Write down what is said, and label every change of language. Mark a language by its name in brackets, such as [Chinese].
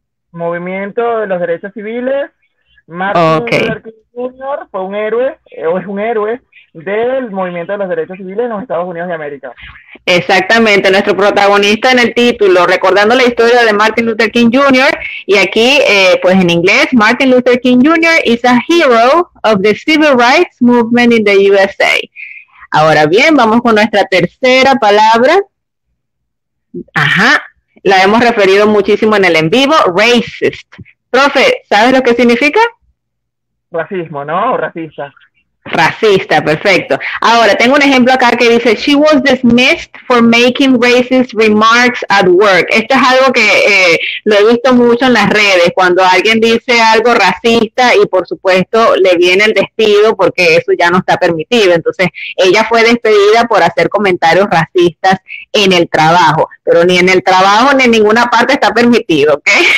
[Spanish] Movimiento de los derechos civiles. Martin Luther King Jr. fue un héroe, o es un héroe, del movimiento de los derechos civiles en los Estados Unidos de América. Exactamente, nuestro protagonista en el título, recordando la historia de Martin Luther King Jr., y aquí, pues en inglés, Martin Luther King Jr. [English] is a hero of the Civil Rights Movement in the USA. [Spanish] Ahora bien, vamos con nuestra tercera palabra. Ajá, la hemos referido muchísimo en el en vivo, racist. Profe, ¿sabes lo que significa? Racismo, ¿no? O racista. Racista, perfecto. Ahora, tengo un ejemplo acá que dice, [English] she was dismissed for making racist remarks at work. [Spanish] Esto es algo que lo he visto mucho en las redes, cuando alguien dice algo racista y por supuesto le viene el despido porque eso ya no está permitido. Entonces, ella fue despedida por hacer comentarios racistas en el trabajo, pero ni en el trabajo ni en ninguna parte está permitido, ¿ok?